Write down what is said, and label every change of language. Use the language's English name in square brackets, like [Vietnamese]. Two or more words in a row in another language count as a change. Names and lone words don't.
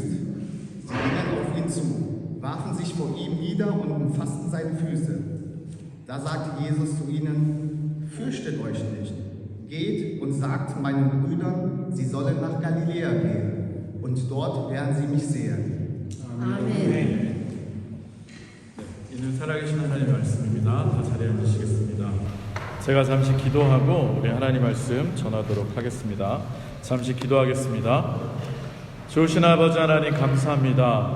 [German] Sie gingen auf ihn zu, warfen sich vor ihm nieder und umfassten seine Füße. Da sagte Jesus zu ihnen: Fürchtet euch nicht. Geht und sagt meinen Brüdern, sie sollen nach Galiläa gehen, und dort werden sie mich sehen. [Korean] 아멘. 이는 살아계신 하나님 말씀입니다. 다 자리에 앉으시겠습니다. 제가 잠시 기도하고 우리 하나님 말씀 전하도록 하겠습니다. 잠시 기도하겠습니다. 좋으신 아버지 하나님 감사합니다.